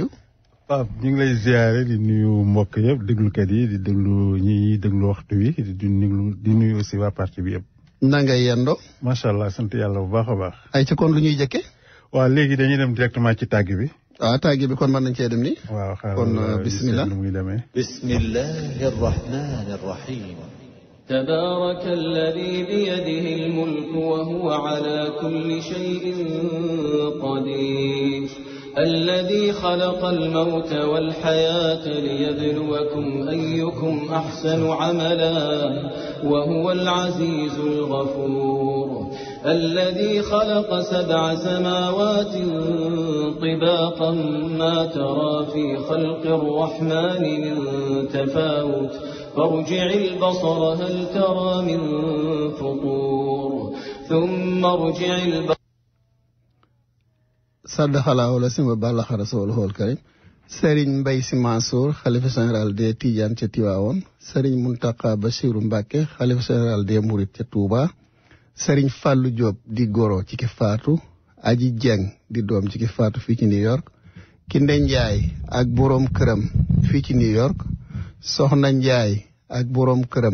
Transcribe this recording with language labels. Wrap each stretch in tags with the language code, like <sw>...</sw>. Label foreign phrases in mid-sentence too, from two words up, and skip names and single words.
<wo>waaw ñu ngi lay ziare di nuyu mbokk yëpp déglukat yi di déglu ñi déglu waxtu wi di nuyu aussi waa parti bi yëpp. na nga yendoo.</wo> <ar>ما شاء الله</ar> <wo>sant yàlla bu baax a baax. ay ci kon lu ñuy jëkke. waaw léegi dañuy dem directement ci tàgg bi. tàgg bi kon mën nañ cee dem nii. waaw kon bismillah. nu muy demee.</wo> <ar>بسم الله الرحمن الرحيم. تبارك الذي بيده الملك وهو على كل شيء قدير الذي خلق الموت والحياة ليبلوكم أيكم أحسن عملا وهو العزيز الغفور الذي خلق 7 سماوات طباقا ما ترى في خلق الرحمن من تفاوت فارجع البصر هل ترى من فطور ثم ارجع البصر صدق الله العظيم بلغ رسوله الكريم</ar> <wo>Serigne Mbaye Sy Mansour xalifa</wo> <fr>général des Tidiane</fr> <wo>ca Tiwaawoon Serigne Mountakha Bassirou Mbacké xalifa</wo> <fr>général des Mourides</fr> <wo>ca Touba Serigne Fallou Diop di goro ci ki faatu Aji Dieng di doom ci ki faatu fii ci New York Kinde Ndiaye ak boroom këram fii ci New York Soxna Ndiaye ak boroom këram</wo>